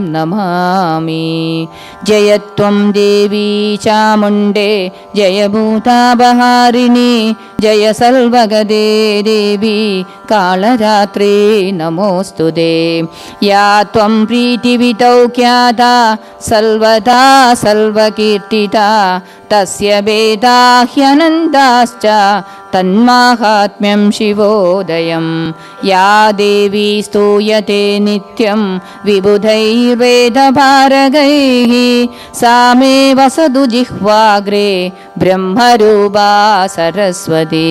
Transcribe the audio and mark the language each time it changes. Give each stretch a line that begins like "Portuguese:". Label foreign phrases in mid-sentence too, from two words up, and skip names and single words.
Sanskrit: नमामि जय त्वं देवी चामुण्डे जय भूतापहारिणी जय सर्वगदे देवी कालरात्रे नमोऽस्तुते या त्वं प्रीतिवितौ ख्याता सर्वदा सर्वकीर्तिता तस्य वेदा ह्यनन्ताश्च തന്മാഹാത്മ്യം ശിവോദയം. യാ ദേവി സ്തൂയത്തെ നിത്യം വിബുധൈർവേദഭാരകൈഃ സാ മേ വസതു ജിഹ്വാഗ്രേ ബ്രഹ്മരൂപാ സരസ്വതി.